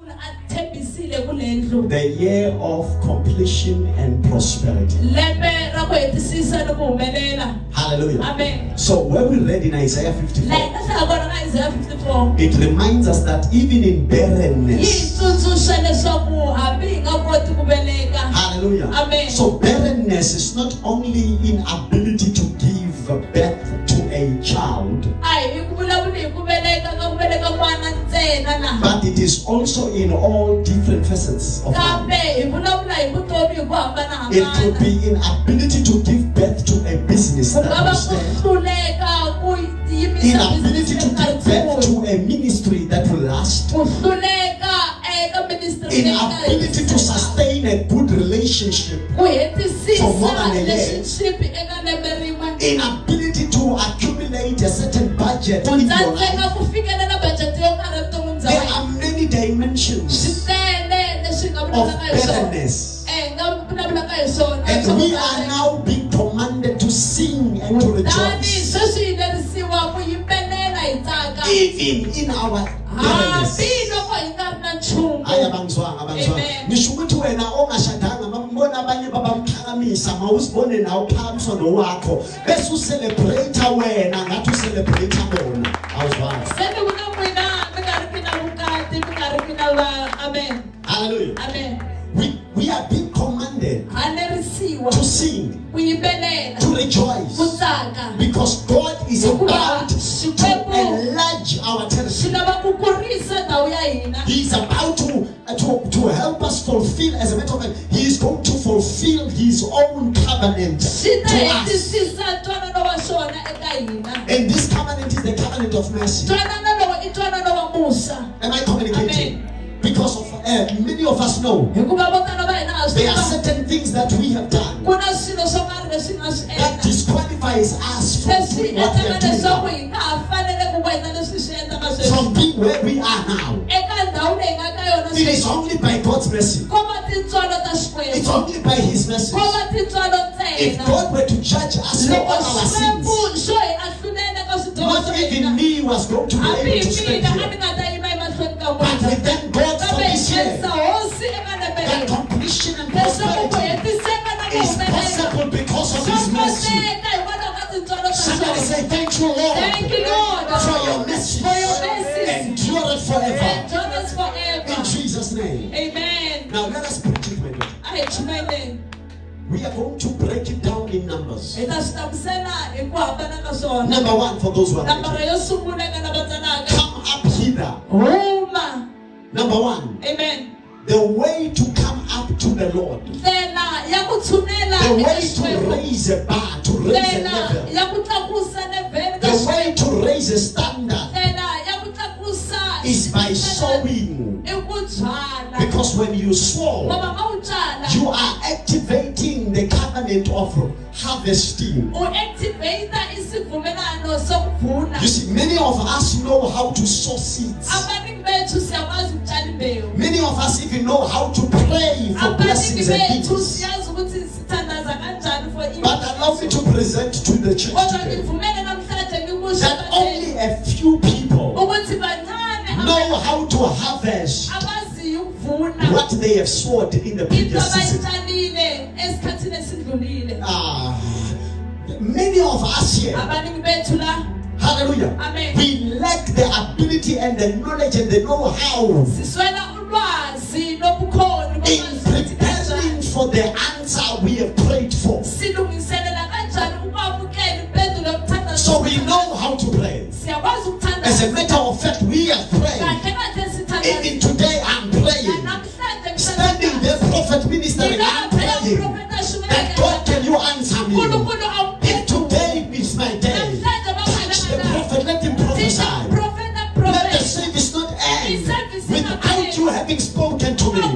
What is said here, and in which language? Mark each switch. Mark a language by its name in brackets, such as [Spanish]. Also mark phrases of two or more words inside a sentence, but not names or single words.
[Zulu] thembisile kulendlu. [English] The year of completion and prosperity. [Tsonga] Lembe ra ku hetisisa no ku humelela. Hallelujah. Amen. [English] So when we read in Isaiah 54, [Tsonga] Like nasa vona ka Isaiah 54. [English] it reminds us that even in barrenness, [Tsonga] Yitsundzuxa leswaku hambi hi nga koti ku veleka. hallelujah. Amen. [English] So barrenness is not only inability to give birth to a child, [Tsonga] Ai ku vulavula hi ku veleka n'wana ntsena na. [English] but it is also in all different facets of life. [Tsonga] Kambe hi vulavula hi vutomi hi ku hambanahambana. [English] It could be inability to give birth to a business that [Tsonga] Kungaba [English] will [Tsonga] ku [English] stand. [Tsonga] hluleka ku yimisa [English] Inability to business give birth to a ministry that will last. [Tsonga] ku hluleka eka ministry [English] Inability to sustain a good relationship. [Tsonga] ku hetisisa [English] For more than a year. [Tsonga] relationship eka lembe rin'we. [English] Inability to accumulate a certain budget [Tsonga] Ku [English] in your life. [Tsonga] tsandzeka ku fikelela budget yo karhi evuton'wini bya [English] There [Tsonga] wena. [English] are many dimensions [Tsonga] Switele leswi hi nga [English] of [Tsonga] vulavulaka hi swona. [English] barrenness. [Tsonga] Nga vulavulaka hi swona. [English] And we are now being commanded to sing and to [Tsonga] Tani [English] rejoice. [Tsonga] sweswi hi lerisiwa ku yimbelela hi tsaka. [English] Even in our barrenness. [Tsonga] Hambi loko hi nga ri na nchumu. [Zulu] Hayi abangizwanga. Amen. Nisho ukuthi wena ongashadanga mambona abanye babamphakamisa mawusibone nawe uphakamiswa nowakho bese ucelebrate wena ngathi ucelebrate bona. Awuzwanga. [Tsonga] Seni kuna n'wina mi nga ri ki na vukati, mi nga ri ki na amen. Hallelujah. Amen. [English] We are being commanded [Tsonga] Ha lerisiwa [English] to sing, [Tsonga] ku yimbelela, [English] to [Tsonga] ku [English] rejoice, [Tsonga] tsaka. [English] because God is about to [Tsonga] Xikwembu [English] enlarge our [Tsonga] xi [English] territory. [Tsonga] lava ku kurisa ndhawu ya hina. [English] He is about to help us fulfill, as a matter of fact, He is going to fulfill His own covenant [Tsonga] Xi ta [English] to us. [Tsonga] hetisisa ntwanano wa xona eka hina. [English] And this covenant is the covenant of mercy. [Tsonga] Ntwanano lowu i ntwanano wa musa. [English] Am I communicating? Amen. Because of many of us know [Tsonga] Hikuva vo tala va hina ha swi [English] there are [Tsonga] tiva. [English] certain things that we have done [Tsonga] Ku na swilo swo karhi leswi nga swi [English] that [Tsonga] endla. [English] disqualifies us from [Tsonga] Leswi [English] doing what we [Tsonga] endlaka [English] are doing [Tsonga] leswaku [English] now. [Tsonga] hi nga ha fanele ku endla leswi swi endlaka sweswi. [English] From being where we are now. [Tsonga] Eka ndhawu leyi nga ka yona [English] It is [Tsonga] sweswi. [English] only by God's mercy. [Tsonga] Ko va tintswalo ta [English] It's [Tsonga] Xikwembu. [English] only by His mercy. [Tsonga] Ko va tintswalo [English] If [Tsonga] ntsena. [English] God were to judge us for [Tsonga] Loko [English] all our [Tsonga] Xikwembu [English] sins, [Tsonga] xo hi ahlulele ka swidyoho [English] not [Tsonga] swa [English] even [Tsonga] hina. [English] me was going to be [Tsonga] Hambi [English] able to [Tsonga] hi [English] stand [Tsonga] mina a [English] here. [Tsonga] ni nga ta yima emahlweni ka [English] But we [Tsonga] n'wina. [English] thank God for [Tsonga] Kambe hi [English] this [Tsonga] khensa [English] year. [Tsonga] hosi eka lembe [English] That [Tsonga] leri. [English] completion and [Tsonga] Leswaku ku [English] prosperity [Tsonga] hetiseka na ku [English] is [Tsonga] humelela. [English] possible because of [Tsonga] Swa [English] His mercy. [Tsonga] koteka hikwalaho ka tintswalo ta [English] Somebody [Tsonga] xona. [English] say, thank you, Lord, Thank you, Lord, for your mercy. for your mercies. Endure it forever. Endure us forever. In Jesus' name. Amen. Now let us preach it, my daughter. [Tsonga] A hi chumeleni. [English] We are going to break it down in numbers. [Tsonga] Hi ta swi hlamusela hi ku hambana ka swona. [English] Number one, for those who are [Tsonga] Nambara [English] ready. [Tsonga] yo sungula eka lava tsanaka. [English] Come up hither. [Tsonga] Huma. [English] Number one, Amen. the way to come up to the Lord. [Tsonga] Ndlela ya ku tshunela [English] The [Tsonga] eka [English] way to [Tsonga] Xikwembu. [English] raise a bar, to raise a [Tsonga] Ndlela [English] level. [Tsonga] ya ku tlakusa level ka [English] The way [Tsonga] Xikwembu. [English] to raise a standard [Tsonga] Ndlela ya ku tlakusa [English] is by sowing. [Tsonga] I ku byala. [English] Because when you sow, [Zulu] Ngoba ma u byala. [English] you are activating the covenant of harvesting. [Zulu] U activate isivumelano sokuvuna. [English] You see, many of us know how to sow seeds. [Zulu] Abaningi bethu siyakwazi ukutshala imbewu. [English] Many of us even know how to pray for [Zulu] Abaningi [English] blessings and [Zulu] bethu [English] gifts. [Zulu] siyazi ukuthi sithandaza kanjani for [English] But allow me to present to the church [Zulu] Kodwa [English] today [Zulu] ngivumele namhlanje ngikusho [English] that only a few people [Zulu] ukuthi bancane [English] know how to harvest [Zulu] abaziyo ukuvuna [English] what they have sowed in the into previous season. [Zulu] abayitshalile esikhathini esidlulile. [English] Many of us here, [Zulu] Abaningi bethu la [English] hallelujah, Amen. we lack the ability and the knowledge and the know-how [Zulu] siswela ulwazi lobukhoni [English] in [Zulu] bokuthi [English] preparing for the answer we have prayed for. [Zulu] silungiselela kanjani ukwamukela impendulo yokuthandaza. [English] So we know how to pray. [Zulu] Siyakwazi ukuthandaza. [English] As a matter of fact, we have prayed. [Zulu] Kahle kahle sithandaza. [English] Even today, I'm praying. [Zulu] Namhlanje [English] Standing there, prophet ministering, I'm praying that God, can you answer me? If today is my day, touch the prophet, let him prophesy. Let the service not end without you having spoken to me.